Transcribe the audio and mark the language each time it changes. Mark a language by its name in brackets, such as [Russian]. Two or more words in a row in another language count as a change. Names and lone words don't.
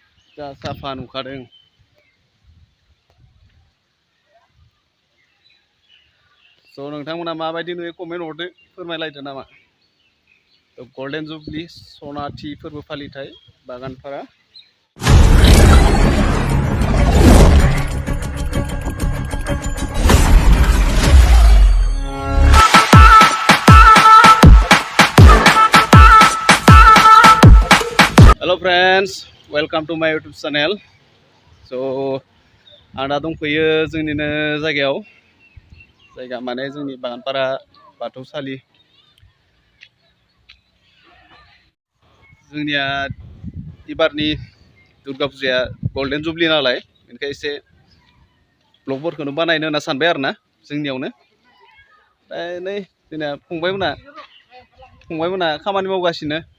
[Bodo] जा साफा नुखादों स' नोंथांमोना माबायदि नुयो कमेन्ट हरदो फोरमायलायदो नामा [English] golden jubilee [Bodo] सनाथि फोरबो फालिथाय बागानपारा [English] hello friends welcome to my YouTube channel [Bodo] स' आं दा दंफैयो जोंनिनो जायगा माने जोंनि बागानपारा बाथौसालि जोंनिया एबारनि दुर्गा फुजाया [English] golden jubilee [Bodo] नालाय बेनिखाय एसे ब्लगफोरखौनो बानायनो होनना सानबाय आरो ना जोंनियावनो ओमफ्राय नै जोंना फंबायमोना खामानि मावगासिनो